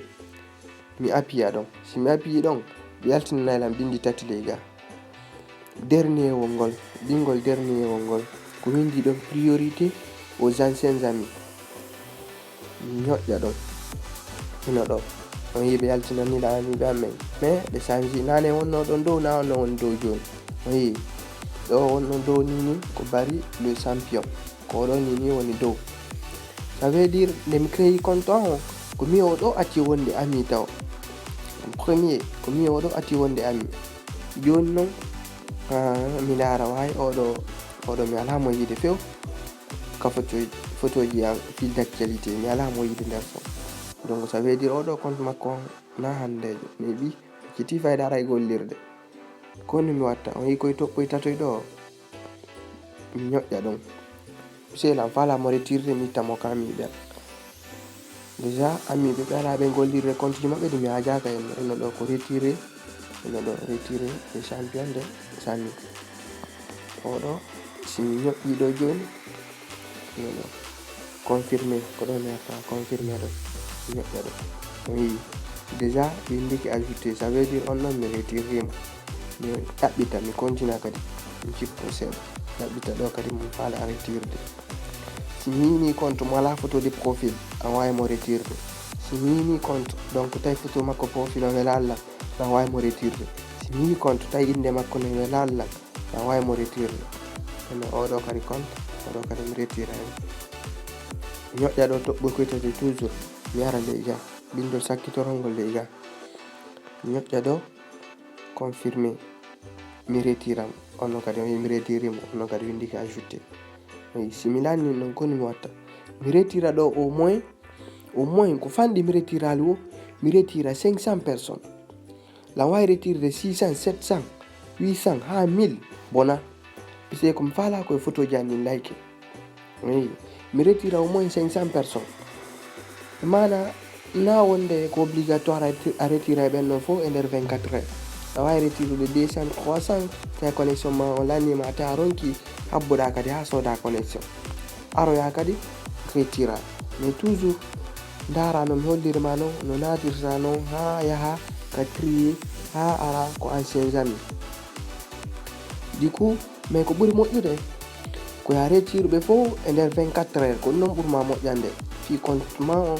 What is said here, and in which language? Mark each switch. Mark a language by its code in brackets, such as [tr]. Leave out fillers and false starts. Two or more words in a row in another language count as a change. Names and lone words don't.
[ff] Mi appi ɗon, si mi appi ɗon ɓe yaltinanaylam bindi tati lega dernier wongol bingol dernier wongol ko windi ɗon [fr] priorité aux anciens amis, [ff] mi ñoƴƴa ɗon hino ɗo on yi ɓe yaltinanila amiɓe an men, mais ɓe changi nane wonno ɗon dow na wonno woni dow joni on yi ɗo wonno dow nini ko bari [fr] le champion [ff] ko ɗo nini woni dow. [fr] Ça veut dire [ff] nde mi créi compte on ko mi o ɗo acci wonde ami taw premier ko mi o ɗo acci wonde ami joni non mi lara wawi oɗo mi ala mo yiide few ka photoji an [fr] fil d'actualité [ff] mi ala mo yiide nder fo. [fr] Donc ça veut dire [ff] oɗo compte makko na handejo mi ɓi acciti fayda ara e gollirde kono mi watta on yi koye toɓɓoy tatoy ɗo mi ñoƴƴa ɗon seelam fala mo retirde mi ittamo ka amiɓe an. Déjà amiɓe ɓe ala ɓe gollirde compte ji maɓɓe ɗum mi hajaka henno hino ɗo ko retiré hino ɗo retiré e [fr] champion de [ff] sanni oɗo simi ñoƴƴi ɗo joni hino ɗo confirmé ko ɗo mi arta confirmé ɗo ñoƴƴa ɗo on yi déjà windiki ajouté, [fr] ça veut dire [ff] on ɗon mi retirima mi ɗaɓɓita mi continue kadi mi cippo seeɗa ɗaɓɓita ɗo kadi mo faala retirde. Si mi yini compte mo wala [fr] photo de profil [ff] an wawi mo retirde, si mi yini compte donc tawi photo makko profil o wela Allah na wawimo retirde, si mi yi compte tawi inde makko ne wela Allah na wawimo retirde. ene oɗo kadi compte oɗo kadi mi retira hen. mi ñoƴƴa ɗo toɓɓol koytati toujours mi ara ley ga bindol sakkitorongol ley ga, mi ñoƴƴa ɗo confirmé mi retiram, onnon kadi o wi mi retirimo, onnon kadi windiki ajouté. si mi lanni non koni mi watta, mi retira ɗo [fr] au moins [ff] ko fanɗi mi retirali o mi retira 500 personnes, la wawi retirde 600 700 800 ha 1000 bona, puisque komi fala koye photo ji anni like. mi retira [fr] au moins 500 personnes, [ff] mana na wonde ko obligatoire a retira e ɓenɗon fo e nder 24 heures. a wawi retirude 200 300 tawi connexion ma o lannima tawi a ronki habboɗa kadi ha soda connexion aroya kadi retira. [fr] mais toujours [ff] dara no mi hollirma no natirta non ha yaha ka trier ha ara ko [fr] ancien ami. du coup mais [ff] ko ɓuuri moƴƴude ko ya retirɓe fo e nder 24 heures, ko non ɓurma moƴƴande fi compte ma on.